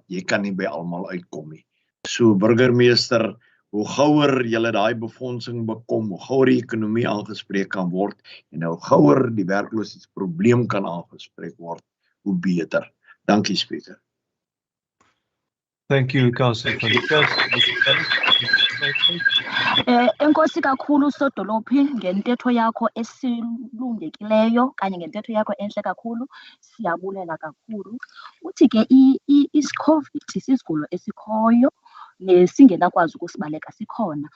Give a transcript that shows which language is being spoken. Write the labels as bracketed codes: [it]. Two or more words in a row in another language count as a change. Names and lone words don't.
[af] Jy kan nie by almal uitkom nie. So burgemeester, hoe gouer julle daai befondsing bekom, hoe gouer die ekonomie aangespreek kan word en hoe gouer die werkloosheidsprobleem kan aangespreek word, hoe beter. Dankie Speaker. [en] Thank you, Councillor van die Kerk. [xh] Enkosi kakhulu Sodolophi ngentetho yakho esilungekileyo kanye ngentetho yakho enhle kakhulu, siyabulela kakhulu. Uthi ke i-COVID sisigulo esikhoyo nesingenakwazi ukusibaleka sikhona.